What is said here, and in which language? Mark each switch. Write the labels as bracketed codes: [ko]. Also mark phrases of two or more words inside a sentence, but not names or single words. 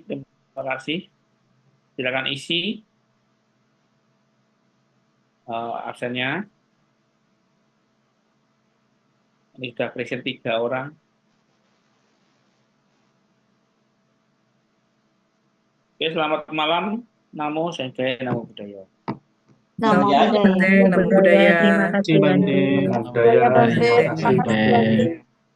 [id] Terima kasih. Silakan isi absennya. Ini sudah present 3 orang. Oke, selamat malam. [pi] Namo Buddhaya, Namo Buddhaya. Namo [id] Selamat [pi] Buddhaya. Bante, namo budaya. [id] Terima kasih Bante. [pi] Budaya, Budaya Bante, Bante. [id] terima kasih Bante.